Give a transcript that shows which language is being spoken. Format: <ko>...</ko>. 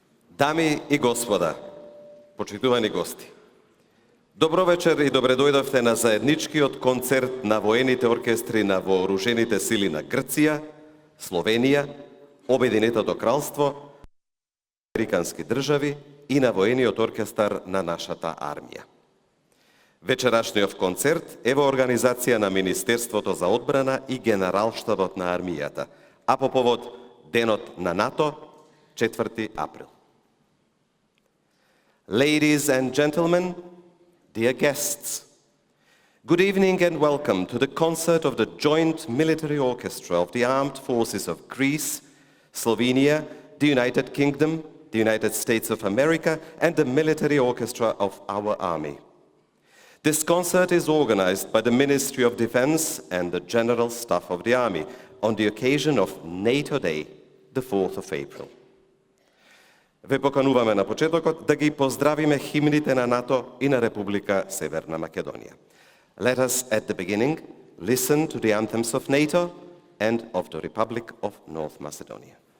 <mk>Дами и господа, почитувани гости, добро вечер и добре дојдовте на заедничкиот концерт на воените оркестри на вооружените сили на Грција, Словенија, Обединетото кралство, Американски држави и на воениот оркестар на нашата армија. Вечерашниот концерт е во организација на Министерството за одбрана и Генералштабот на армијата, а по повод Денот на НАТО, 4 април.</mk> <en>Ladies and gentlemen, dear guests, good evening and welcome to the concert of the Joint Military Orchestra of the Armed Forces of Greece, Slovenia, the United Kingdom, the United States of America, and the Military Orchestra of our Army. This concert is organized by the Ministry of Defense and the General Staff of the Army on the occasion of NATO Day, the 4th of April.</en> <mk>Ве покануваме на почетокот да ги поздравиме химните на НАТО и на Република Северна Македонија.</mk> <en>Let us at the beginning listen to the anthems of NATO and of the Republic of North Macedonia.</en>